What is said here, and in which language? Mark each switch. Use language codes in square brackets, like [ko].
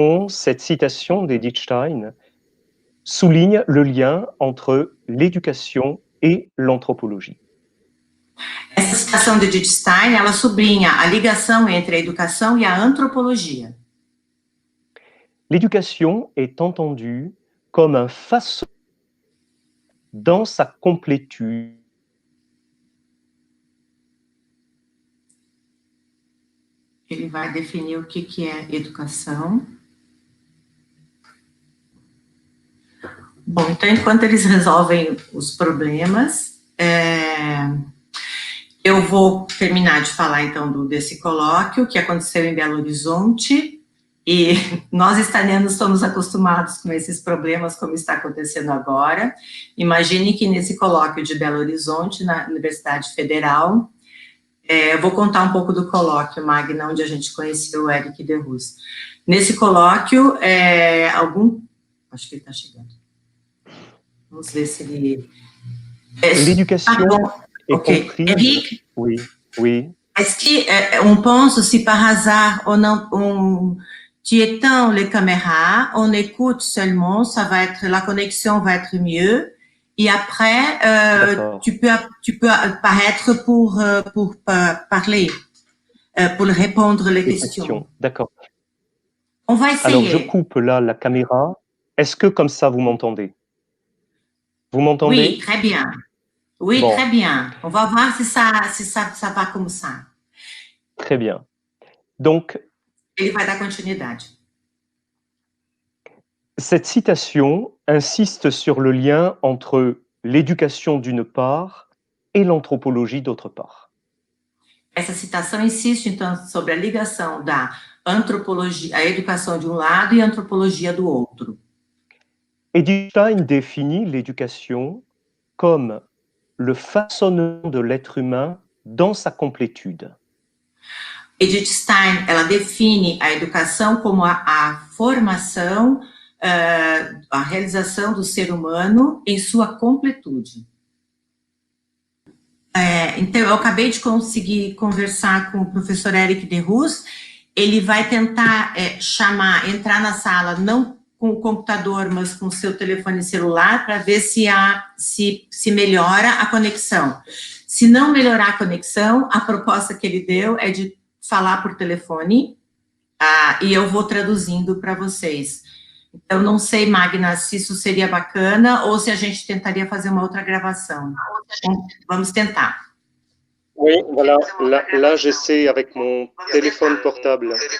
[fr] Cette citation d'Edith Stein souligne le lien entre l'éducation et l'anthropologie. [pt] Essa citação de Edith Stein, ela sublinha a ligação entre a educação e a antropologia. [fr] L'éducation est entendue comme un façon dans sa complétude. [pt] Ele vai definir o que é educação. Bom, então, enquanto eles resolvem os problemas, eu vou terminar de falar, então, desse colóquio que aconteceu em Belo Horizonte, e nós italianos estamos acostumados com esses problemas, como está acontecendo agora. Imagine que nesse colóquio de Belo Horizonte, na Universidade Federal, eu vou contar um pouco do colóquio, Magna, onde a gente conheceu o Eric Derrus. Nesse colóquio, acho que ele está chegando. Vamos ver se ele... [fr] L'éducation est comprise... Eric, oui. Est-ce qu'on pense si par hasard on tu éteins les caméras, on écoute seulement, la connexion va être mieux, et après tu peux apparaître pour parler, pour répondre les questions. D'accord. On va essayer. Alors je coupe là la caméra. Est-ce que comme ça vous m'entendez? Vous m'entendez? Oui, très bien. Oui, bon. Très bien. On va voir si ça va comme ça. Très bien. Donc, [pt] ele vai dar continuidade. [fr] Cette citation insiste sur le lien entre l'éducation d'une part et l'anthropologie d'autre part. [pt] Essa citação insiste, então, sobre a ligação da antropologia, a educação de um lado e a antropologia do outro. [fr] Edith Stein définit l'éducation comme le façonnement de l'être humain dans sa complétude. [pt] Edith Stein, ela define a educação como a formação, a realização do ser humano em sua completude. Então, eu acabei de conseguir conversar com o professor Eric Derrus. Ele vai tentar entrar na sala, não com o computador, mas com o seu telefone celular, para ver se melhora a conexão. Se não melhorar a conexão, a proposta que ele deu é de falar por telefone, e eu vou traduzindo para vocês. Então, não sei, Magna, se isso seria bacana ou se a gente tentaria fazer uma outra gravação. Vamos tentar. [fr] Oui, voilà, là j'essaie avec mon téléphone portable.